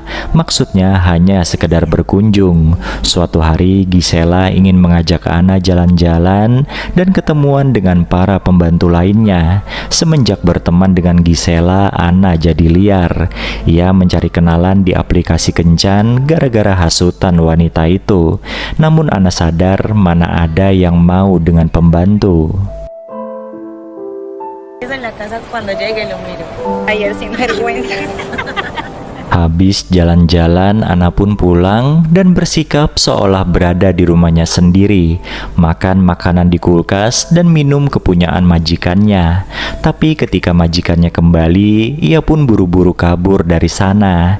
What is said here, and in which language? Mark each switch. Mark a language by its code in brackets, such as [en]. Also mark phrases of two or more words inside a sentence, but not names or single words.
[id] Maksudnya hanya sekedar berkunjung. Suatu hari Gisela ingin mengajak Ana jalan-jalan dan ketemuan dengan para pembantu lainnya. Semenjak berteman dengan Gisela, Ana jadi liar. Ia mencari kenalan di aplikasi kencan gara-gara hasutan wanita itu. Namun Ana sadar mana ada yang mau dengan pembantu. [es] En la casa cuando llegue lo miro. Ayer sin vergüenza. [id] Habis jalan-jalan, Ana pun pulang dan bersikap seolah berada di rumahnya sendiri, makan makanan di kulkas dan minum kepunyaan majikannya. Tapi ketika majikannya kembali, ia pun buru-buru kabur dari sana.